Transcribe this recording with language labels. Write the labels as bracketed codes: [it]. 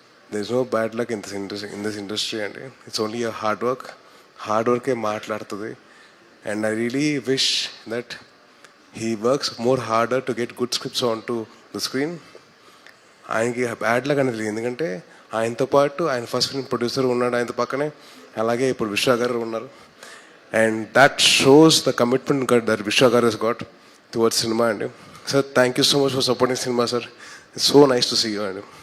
[en] there is no bad luck in this industry అండి. it's only a hard వర్కే [te] మాట్లాడుతుంది. [en] And I really wish that he works more harder to get good scripts onto the screen. [te] ఆయనకి bad luck అనేది, ఎందుకంటే ఆయనతో పాటు ఆయన first film producer ఉన్నాడు ఆయనతో పక్కనే, అలాగే ఇప్పుడు విశ్వ గారు ఉన్నారు. [en] And that shows the commitment that Vishwa గారు has got towards cinema అండి. Sir thank you so much for supporting cinema sir. It's so nice to see you అండి.